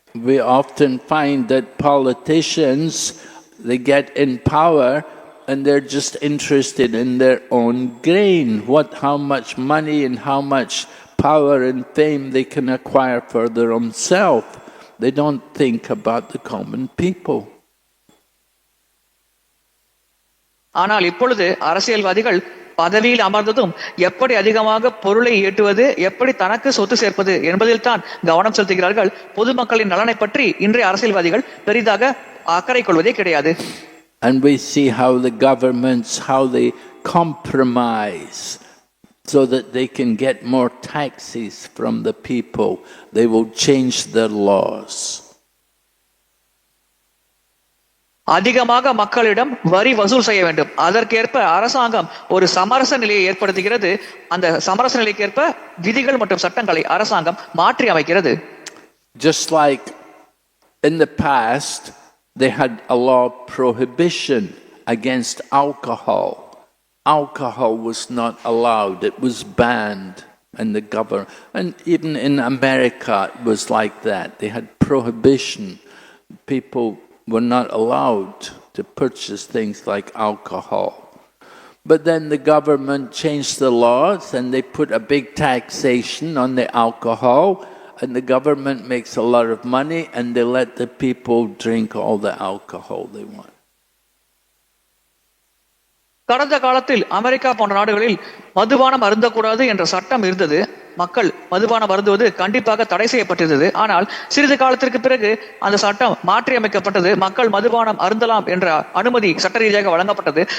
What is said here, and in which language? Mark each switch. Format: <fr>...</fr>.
<en>We often find that politicians, they get in power and they're just interested in their own gain, how much money and how much power and fame they can acquire for their own self. They don't think about the common people.</en> <ta>ஆனால் இப்பொழுது அரசியல்வாதிகள் பதவியில் அமர்ந்ததும் எப்படி அதிகமாக பொருளை ஈட்டுவது, எப்படி தனக்கு சொத்து சேர்ப்பது என்பதில் தான் கவனம் செலுத்துகிறார்கள். பொதுமக்களின் நலனை பற்றி இன்றைய அரசியல்வாதிகள் பெரிதாக அக்கறை கொள்வதே கிடையாது.</ta> <en>And we see how the governments, how they compromise so that they can get more taxes from the people. They will change their laws.</en> <ta>அதிகமாக மக்களிடம் வரி வசூல் செய்ய வேண்டும். அதற்கேற்ப அரசாங்கம் ஒரு சமரச நிலையை ஏற்படுத்துகிறது. அந்த சமரச நிலைக்கேற்ப விதிகள் மற்றும் சட்டங்களை அரசாங்கம் மாற்றி அமைக்கிறது.</ta> <en>Just like in the past, they had a law of prohibition against alcohol. Alcohol was not allowed, it was banned, and the government, and even in America it was like that. They had prohibition. People were not allowed to purchase things like alcohol. But then the government changed the laws and they put a big taxation on the alcohol, and the government makes a lot of money and they let the people drink all the alcohol they want.</en> <ta>கடந்த காலத்தில் America போன்ற நாடுகளில் மதுபானம் அருந்தக்கூடாது என்ற சட்டம் இருந்தது. மக்கள் மதுபானம் அருந்துவது கண்டிப்பாக தடை செய்யப்பட்டிருந்தது. ஆனால் சிறிது காலத்திற்கு பிறகு அந்த சட்டம் மாற்றி அமைக்கப்பட்டது. மக்கள் மதுபானம் அருந்தலாம் என்ற அனுமதி சட்ட ரீதியாக வழங்கப்பட்டது.</ta>